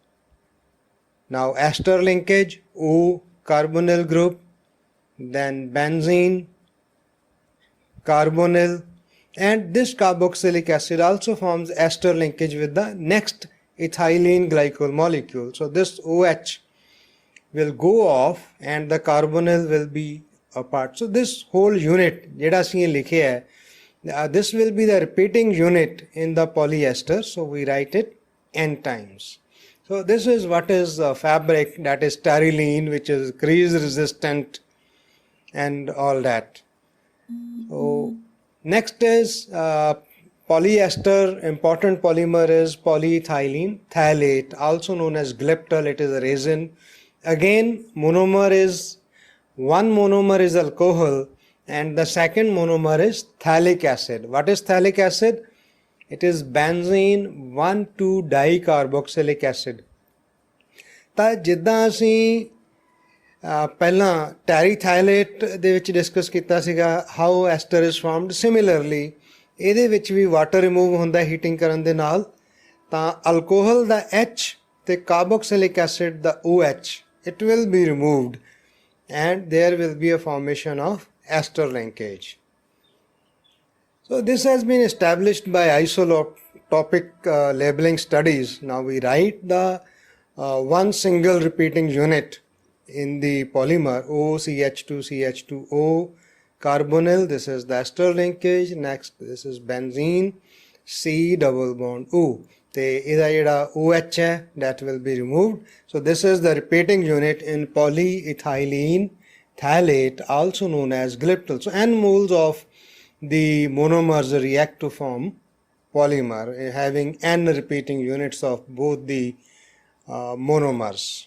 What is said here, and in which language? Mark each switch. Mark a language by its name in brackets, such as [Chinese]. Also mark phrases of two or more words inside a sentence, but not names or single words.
[English] Now ester linkage, O carbonyl group, then benzene, carbonyl, and this carboxylic acid also forms ester linkage with the next ethylene glycol molecule. So this OH will go off and the carbonyl will be apart. So this whole unit, [Punjabi] ਜਿਹੜਾ ਅਸੀਂ ਲਿਖੇ ਹੈ, [English] this will be the repeating unit in the polyester, so we write it n times. So this is what is the fabric, that is terylene, which is grease resistant and all that. So next is polyester. Important polymer is polyethylene phthalate, also known as glyptal. It is a resin. Again, monomer is, one monomer is alcohol and the second monomer is phthalic acid. What is phthalic acid? It is benzene 1,2-dicarboxylic acid. [Punjabi] ਤਾਂ ਜਿੱਦਾਂ ਅਸੀਂ ਪਹਿਲਾਂ ਟੈਰੀਥਾਈਲੇਟ ਦੇ ਵਿੱਚ ਡਿਸਕਸ ਕੀਤਾ ਸੀਗਾ [English] how ester is formed, [Punjabi] ਸਿਮਿਲਰਲੀ ਇਹਦੇ ਵਿੱਚ ਵੀ [English] water remove [Punjabi] ਹੁੰਦਾ ਹੀਟਿੰਗ ਕਰਨ ਦੇ ਨਾਲ, ਤਾਂ ਅਲਕੋਹਲ ਦਾ H ਤੇ [English] carboxylic acid [Punjabi] ਦਾ OH, [English] it will be removed and there will be a formation of ester linkage. So this has been established by isotopic labeling studies. Now we write the one single repeating unit in the polymer, OCH2CH2O carbonyl. This is the ester linkage. Next, this is benzene, C double bond O. [Punjabi] ਤੇ ਇਹਦਾ ਜਿਹੜਾ OH ਹੈ, [English] that will be removed. So this is the repeating unit in polyethylene phthalate, also known as glyptal. So n moles of the monomers react to form polymer, having n repeating units of both the monomers.